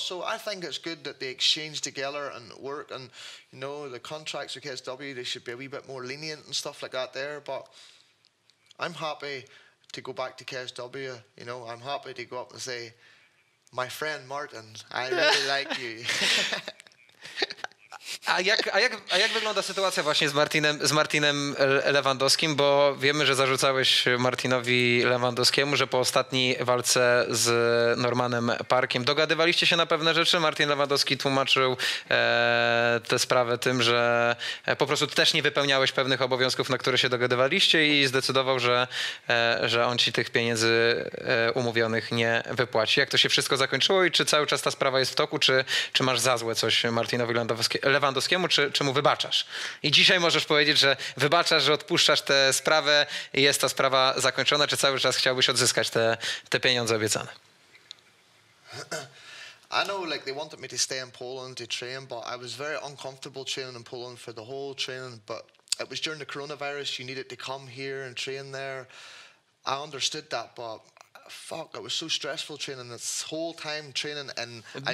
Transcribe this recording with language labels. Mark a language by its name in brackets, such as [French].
[English] So I think it's good that they exchange together and work. And, you know, the contracts with KSW, they should be a wee bit more lenient and stuff like that there. But I'm happy to go back to KSW. You know, I'm happy to go up and say, my friend Martin, I really like you. [Polish] A jak wygląda sytuacja właśnie z Martinem Lewandowskim? Bo wiemy, że zarzucałeś Martinowi Lewandowskiemu, że po ostatniej walce z Normanem Parkiem dogadywaliście się na pewne rzeczy. Martin Lewandowski tłumaczył tę sprawę tym, że po prostu też nie wypełniałeś pewnych obowiązków, na które się dogadywaliście i zdecydował, że on ci tych pieniędzy umówionych nie wypłaci. Jak to się wszystko zakończyło i czy cały czas ta sprawa jest w toku, czy masz za złe coś Martinowi Lewandowskiemu, czy mu wybaczasz? I dzisiaj możesz powiedzieć, że wybaczasz, że odpuszczasz tę sprawę i jest ta sprawa zakończona, czy cały czas chciałbyś odzyskać te pieniądze obiecane? [English] I know, like, they wanted me to stay in Poland to train, but I was very uncomfortable training in Poland for the whole training. But it was during the coronavirus, you needed to come here and train there. I understood that, but fuck, it was so stressful training this whole time training in a